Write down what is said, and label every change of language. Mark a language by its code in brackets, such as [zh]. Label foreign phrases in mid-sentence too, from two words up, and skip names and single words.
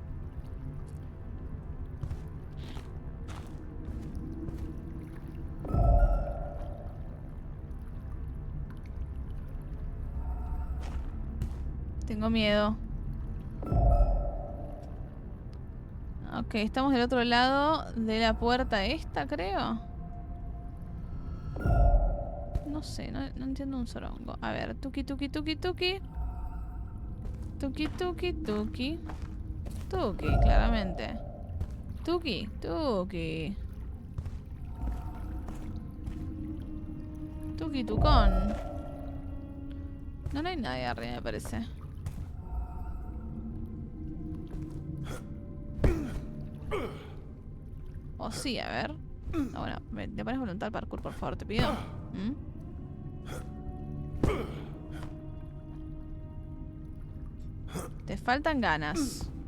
[es] Tengo miedo. Ok, estamos del otro lado de la puerta esta, creo. No sé, no entiendo un sorongo. A ver, tuki, tuki, tuki, tuki. Tuki, tuki, tuki. Tuki, claramente. Tuki, tuki. Tuki, tucón. No hay nadie arriba, me parece. O sí, a ver. No, bueno, te pones voluntad al parkour, por favor, te pido. Te faltan ganas.